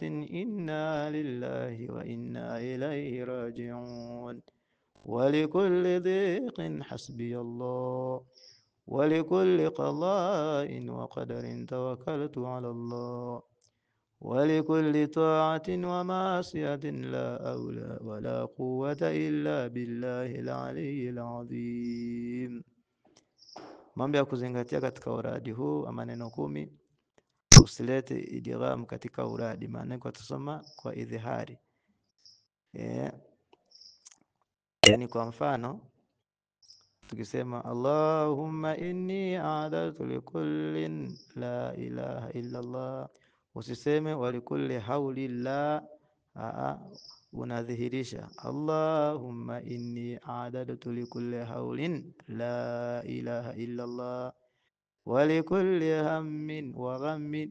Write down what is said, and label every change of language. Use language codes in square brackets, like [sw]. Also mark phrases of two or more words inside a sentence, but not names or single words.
[ar] إنا لله وإنا إليه راجعون ولكل ضيق حسبي الله ولكل قضاء وقدر توكلت على الله ولكل طاعة ومعصية لا أولى ولا قوة إلا بالله العلي العظيم. [sw] Mambo ya kuzingatia katika uradi huu wa maneno 10: usilete idgham katika uradi, maana kwa tusoma kwa idhihari. Yani kwa mfano tukisema [ar] اللهم إني أعددت لكل لا إله إلا الله, [sw] usiseme [ar] ولكل هول لا, [sw] unadhihirisha [ar] اللهم إني أعددت لكل هول لا إله إلا الله ولكل هم وغم.